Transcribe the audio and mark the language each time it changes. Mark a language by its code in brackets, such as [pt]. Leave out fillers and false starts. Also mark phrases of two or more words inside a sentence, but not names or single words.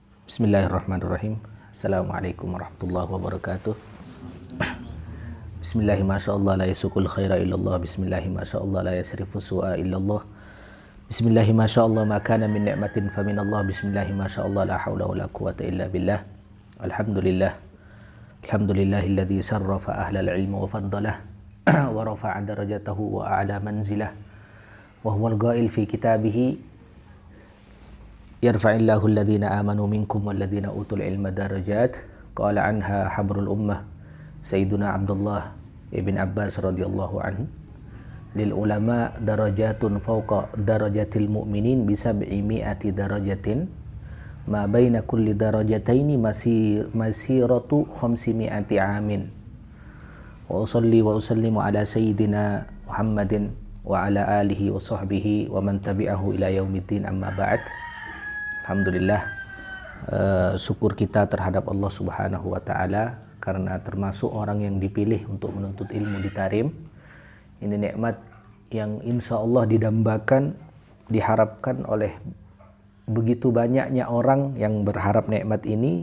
[ar] بسم الله الرحمن الرحيم. السلام عليكم ورحمة الله وبركاته. بسم الله ما شاء الله لا يسوق الخير إلا الله. بسم الله ما شاء الله لا يصرف السوء إلا الله. بسم الله ما شاء الله ما كان من نعمة فمن الله. بسم الله ما شاء الله لا حول ولا قوة إلا بالله. الحمد لله. الحمد لله الذي شرف أهل العلم وفضله ورفع درجته وأعلى منزله. وهو القائل في كتابه يرفع الله الذين آمنوا منكم والذين أوتوا العلم درجات. قال عنها حبر الأمة سيدنا عبد الله بن عباس رضي الله عنه، للعلماء درجات فوق درجات المؤمنين بسبع مائة درجة ما بين كل درجتين مسيرة خمس مائة آمين. وأصلي وأسلم على سيدنا محمد وعلى آله وصحبه ومن تبعه إلى يوم الدين، أما بعد. Alhamdulillah, [id] syukur kita terhadap Allah [ar] سبحانه وتعالى [id] karena termasuk orang yang dipilih untuk menuntut ilmu di Tarim. Ini nikmat yang [ar] إن شاء الله [id] didambakan, diharapkan oleh begitu banyaknya orang yang berharap nikmat ini.